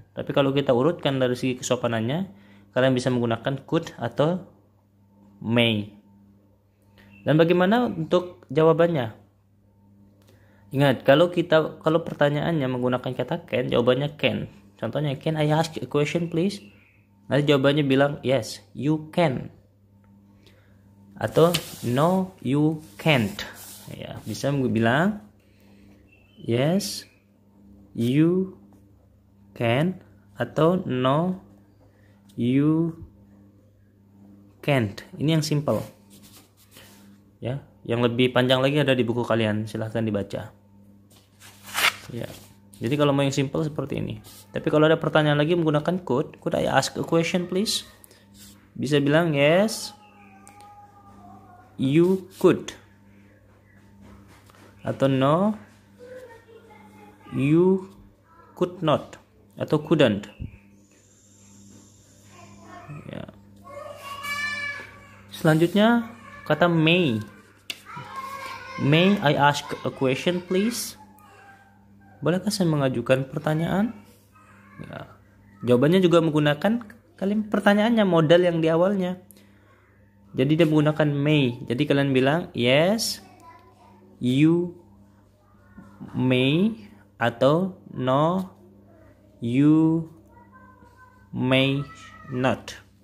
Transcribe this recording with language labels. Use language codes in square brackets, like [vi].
[id] Tapi kalau kita urutkan dari segi kesopanannya, kalian bisa menggunakan could atau may. Dan bagaimana untuk jawabannya? Ingat, kalau pertanyaannya menggunakan kata can, jawabannya can. Contohnya, [en] can I ask a question please? [id] Nanti jawabannya bilang [en] yes, you can. [id] Atau [en] no, you can't. [id] Ya, bisa bilang [en] yes, you can, [id] atau [en] no, you can't. [id] Ini yang simple. Ya, yang lebih panjang lagi ada di buku kalian, silahkan dibaca. Ya. Jadi kalau mau yang simple seperti ini. Tapi kalau ada pertanyaan lagi menggunakan [en] could I ask a question please? [id] Bisa bilang [en] yes, you could. [id] Atau [en] no, you could not. Atau couldn't. [id] Ya. Selanjutnya kata may. [en] May I ask a question please? [id] Bolehkah saya mengajukan pertanyaan? Ya. Jawabannya juga menggunakan kalimat pertanyaannya, modal yang di awalnya. Jadi dia menggunakan may. Jadi kalian bilang [en] yes, you may, [id] atau [en] no, you may not.